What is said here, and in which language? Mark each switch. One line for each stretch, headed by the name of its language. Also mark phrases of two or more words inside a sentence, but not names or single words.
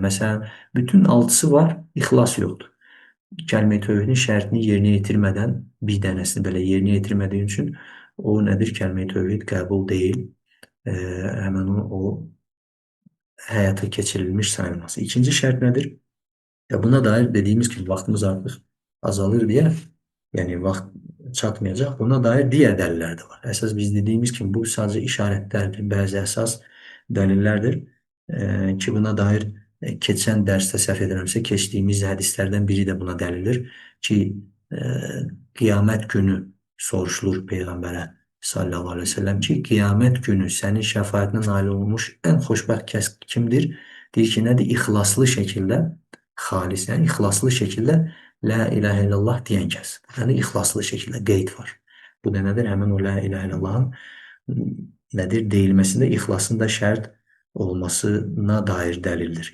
Azerbaijani: Məsələn, bütün 6-sı var, ixlas yoxdur. Kəlmə-i tövhidin şərtini yerinə yetirmədən, bir dənəsini belə yerinə yetirmədiyi üçün o nədir? Kəlmə-i tövhid qəbul deyil. Həmin o həyata keçirilmiş sayılması. İkinci şərt nədir?
Turkish: Ya buna dair dediğimiz gibi vaktimiz artık azalır diye yani vakt çatmayacak. Buna dair diğer deliller de var. Esas biz dediğimiz gibi bu sadece işaretlerdir. Bazı esas delillerdir. Ki buna dair geçen derste
Azerbaijani: səhv edirəmsə
Turkish: keçtiğimiz hadislerden biri de buna delildir. Ki e, kıyamet günü soruşulur Peygamber'e
Arabic: صلى الله عليه وسلم
Turkish: ki kıyamet günü senin şefaatine nail olmuş en
Azerbaijani: xoşbəxt kəs kimdir? Deyir ki, nədir? İxlaslı şəkildə xalis, yəni ixlaslı şəkildə
Arabic: لا إله إلا الله
Azerbaijani: deyən kəs. Yəni ixlaslı şəkildə qeyd var. Bu da nədir? Həmin o La ilahe illallahın nədir? Deyilməsində ixlasın da şərt olmasına dair dəlildir.